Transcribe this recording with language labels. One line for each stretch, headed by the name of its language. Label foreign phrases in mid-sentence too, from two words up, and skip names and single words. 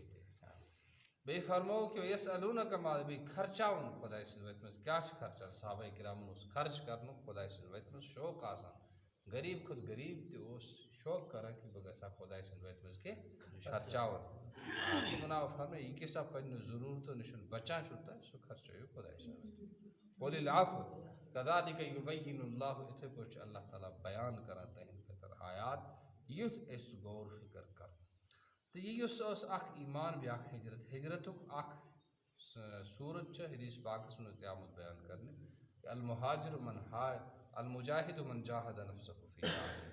Kashmiri: بیٚیہِ فرموو کہ
Arabic: یسألوٗنک ماذا
Kashmiri: بیٚیہِ خرچاوُن خۄداے سٕنٛزِ وَتہِ منٛز کیٛاہ چھُ خرچان. صحابہ کرامن اوس خرچ کرنُک خۄداے سٕنٛزِ وَتہِ منٛز شوق آسان. غریٖب کھۄتہٕ غریٖب تہِ اوس شوق کران کہ بہٕ گژھٕ ہا خۄداے سٕنٛزِ وَتہِ منٛز کینٛہہ خرچاوُن. تِمن آو فرمٲیِتھ یہِ کیٛاہ سا پننہِ ضروٗرتو نِش بچان چھُو تۄہہِ سُہ خرچٲیِو خۄداے سٕنٛزِ وَتہِ منٛز.
Arabic: قُلِ العفو کذالک یبین اللہ
Kashmiri: یِتھے پٲٹھۍ چھُ اللہ تعالیٰ بیان کران تٕہنٛدِ خٲطرٕ آیات یُتھ أسۍ غور فِکر کرو. تہٕ یہِ یُس اوس اکھ ایٖمان بیٛاکھ ہجرتُک اکھ صوٗرت چھِ حدیٖث پاکس منٛز تہِ آمُت بیان کرنہٕ
Arabic: المہاجر المجاہد من جاہد نفسہ فی سبیل.